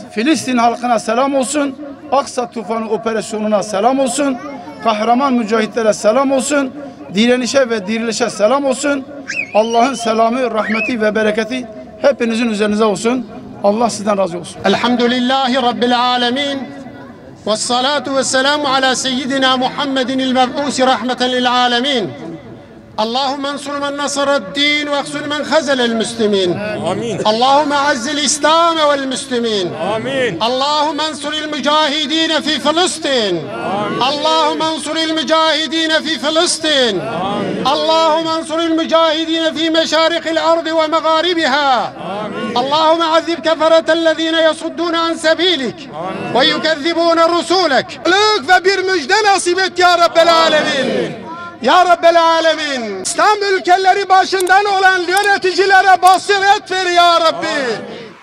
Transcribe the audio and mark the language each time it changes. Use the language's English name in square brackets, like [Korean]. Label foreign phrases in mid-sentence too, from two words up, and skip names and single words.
[Turkish] Filistin halkına selam olsun, Aksa Tufanı operasyonuna selam olsun, kahraman mücahitlere selam olsun, direnişe ve dirilişe selam olsun. Allah'ın selamı, rahmeti ve bereketi hepinizin üzerinize olsun. Allah sizden razı olsun. [Arabic] الحمد لله رب العالمين والصلاة والسلام على سيدنا محمد المبعوث رحمة للعالمين. اللهم انصر من نصر الدين واخذل من خذل المسلمين. آمين. اللهم اعز الإسلام والمسلمين. آمين. اللهم انصر المجاهدين في فلسطين. اللهم انصر المجاهدين في فلسطين. اللهم انصر المجاهدين في مشارق الأرض ومغاربها. اللهم عذب كفرة الذين يصدون عن سبيلك ويكذبون رسولك. [Turkish] Ve bir müjde nasip et [Arabic] يا رب العالمين. يا رب العالمين. [Turkish] İslam ülkeleri başından olan yöneticilere basiret ver [Arabic] يا رب.